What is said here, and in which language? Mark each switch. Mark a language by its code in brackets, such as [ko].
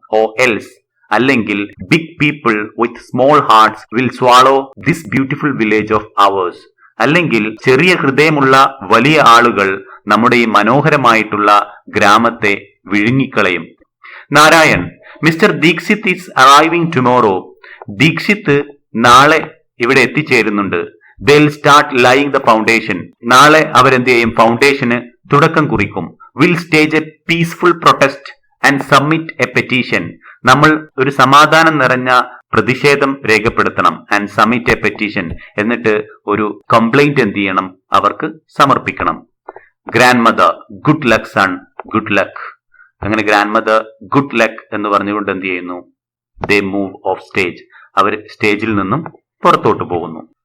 [en] or else, അല്ലെങ്കിൽ big people with small hearts will swallow this beautiful village of ours, [ml] അല്ലെങ്കിൽ ചെറിയ ഹൃദയമുള്ള വലിയ ആളുകൾ നമ്മുടെ ഈ മനോഹരമായിട്ടുള്ള ഗ്രാമത്തെ വിഴുങ്ങിക്കളയും. Narayan, mister Dikshit [en] is arriving tomorrow, [ml] Dikshit നാളെ ഇവിടെ എത്തിച്ചേരുന്നുണ്ട്. [en] They'll start laying the foundation, [ml] നാളെ അവരെന്ത് ചെയ്യും, ഫൗണ്ടേഷന് തുടക്കം കുറിക്കും. [en] Will stage a peaceful protest and submit a petition, [ml] നമ്മൾ ഒരു സമാധാനം നിറഞ്ഞ പ്രതിഷേധം രേഖപ്പെടുത്തണം. [en] and submit a petition, [ml] എന്നിട്ട് ഒരു കംപ്ലൈന്റ് എന്ത് ചെയ്യണം, അവർക്ക് സമർപ്പിക്കണം. Grand mother, [en] Good luck son, good luck. [ml] അങ്ങനെ ഗ്രാൻഡ് മദർ ഗുഡ് ലക്ക് എന്ന് പറഞ്ഞുകൊണ്ട് എന്ത് ചെയ്യുന്നു, [en] they move off stage, [ml] അവർ സ്റ്റേജിൽ നിന്നും പുറത്തോട്ട് പോകുന്നു.